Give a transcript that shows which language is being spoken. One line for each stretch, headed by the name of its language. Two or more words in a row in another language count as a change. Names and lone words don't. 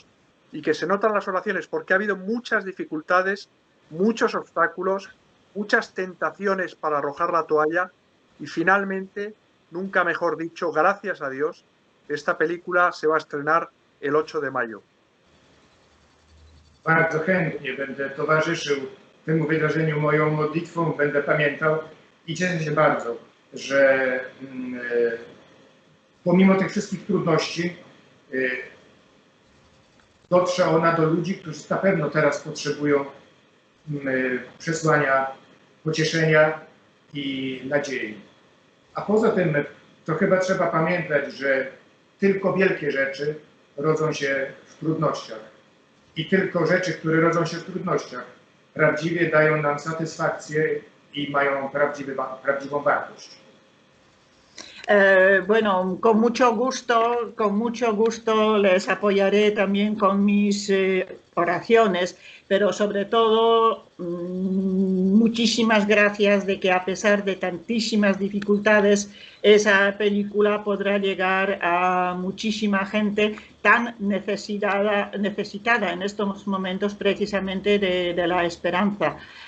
Spanish: Y que se notan las oraciones porque ha habido muchas dificultades, muchos obstáculos, muchas tentaciones para arrojar la toalla, y finalmente, nunca mejor dicho, gracias a Dios, esta película se va a estrenar el 8 de mayo.
Polish: Bardzo chętnie będę towarzyszył temu wydarzeniu moją modlitwą, będę pamiętał i cieszę się bardzo, że pomimo tych wszystkich trudności dotrze ona do ludzi, którzy na pewno teraz potrzebują przesłania pocieszenia i nadziei. A poza tym to chyba trzeba pamiętać, że tylko wielkie rzeczy rodzą się w trudnościach. I tylko rzeczy, które rodzą się w trudnościach, prawdziwie dają nam satysfakcję i mają prawdziwą wartość.
Spanish: Bueno, con mucho gusto les apoyaré también con mis oraciones, pero sobre todo muchísimas gracias de que a pesar de tantísimas dificultades esa película podrá llegar a muchísima gente tan necesitada en estos momentos precisamente de la esperanza.